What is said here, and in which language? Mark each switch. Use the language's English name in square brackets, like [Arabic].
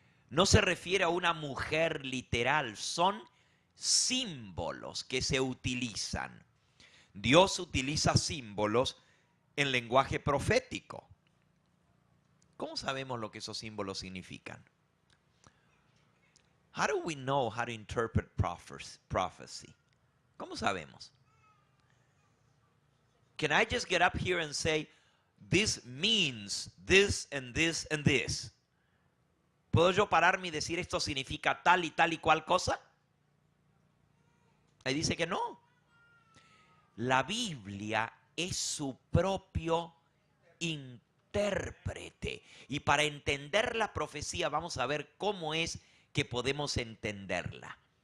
[Spanish] No se refiere a una mujer literal, son símbolos que se utilizan. Dios utiliza símbolos en lenguaje profético. ¿Cómo sabemos lo que esos símbolos significan? [English] How do we know how to interpret prophecy? [Spanish] ¿Cómo sabemos? [English] Can I just get up here and say, this means this and this and this? [Spanish] ¿Puedo yo pararme y decir esto significa tal y cual cosa? Ahí dice que no. La Biblia es su propio intérprete. Y para entender la profecía vamos a ver cómo es que podemos entenderla.